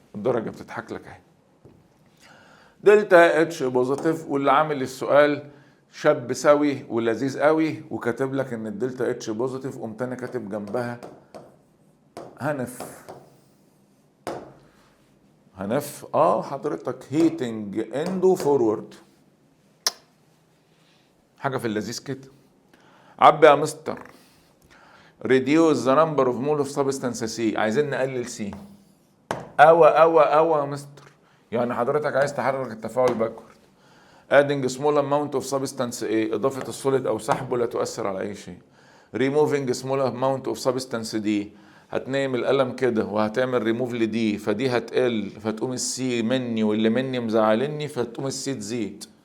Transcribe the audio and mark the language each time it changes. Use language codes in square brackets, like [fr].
[ar] الدرجه بتضحك لك اهي. دلتا اتش بوزيتيف واللي عامل السؤال شاب سوي ولذيذ قوي وكاتب لك ان الدلتا اتش بوزيتيف قمت انا كاتب جنبها هنف حضرتك هيتنج اندو فورورد. حاجه في اللذيذ كده. عبي يا مستر [en] reduce the number of mole of substance C. [ar] عايزين نقلل C. يا مستر يعني حضرتك عايز تحرك التفاعل باكورد. [en] adding small amount of substance A [ar] اضافه السوليد او سحبه لا تؤثر على اي شيء. [en] removing small amount of substance D [ar] هتنام القلم كده وهتعمل ريموف لدي فدي هتقل فتقوم السي مني واللي مني مزعلني فتقوم السي تزيد.